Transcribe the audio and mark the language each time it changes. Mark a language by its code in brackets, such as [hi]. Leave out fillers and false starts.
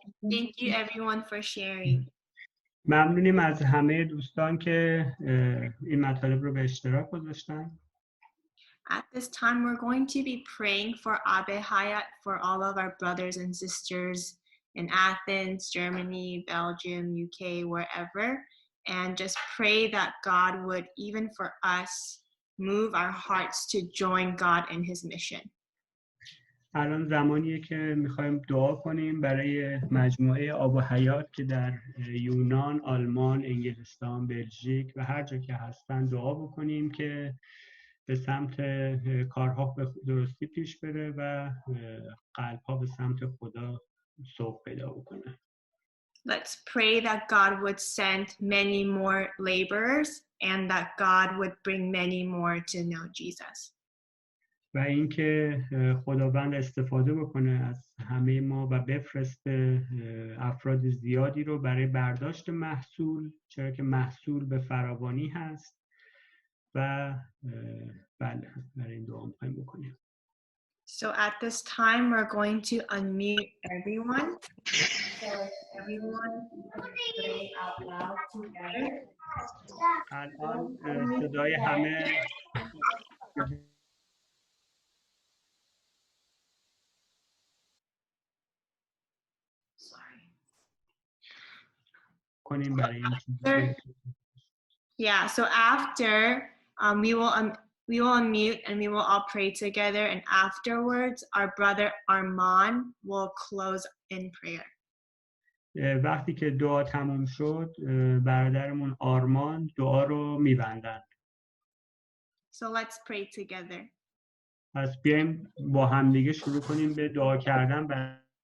[en] Thank you everyone for sharing. [fa] ممنونیم از همه دوستان که این مطالب رو به اشتراک گذاشتن. [en] At this time, we're going to be praying for Abe Hayat for all of our brothers and sisters in Athens, Germany, Belgium, UK, wherever. And just pray that God would, even for us, move our hearts to join God in his mission. [fa] الان زمانیه که میخوایم دعا کنیم برای مجموعه آب و حیات که در یونان، آلمان، انگلستان، بلژیک و هر جا که هستن دعا بکنیم که به سمت کارها به درستی پیش بره و قلبها به سمت خدا سوق پیدا بکنه. [en] Let's pray that God would send many more laborers and that God would bring many more to know Jesus. [fa] و اینکه خداوند استفاده بکنه از همه ما و بفرسته افراد زیادی رو برای برداشت محصول، چرا که محصول به فراوانی هست و بله برای این دعا می‌خوایم بکنیم. [en] So at this time we're going to unmute everyone. So everyone pray out loud together. [fa] الان صدای همه کنیم برای این [en] Sure. Yeah, so after we will unmute and we will all pray together, and afterwards our brother Armand will close in prayer. [fa] وقتی که دعا تموم شد برادرمون آرمان دعا رو میبندن. [en] So let's pray together. [fa] پس بیایم با همدیگه شروع کنیم به دعا کردن.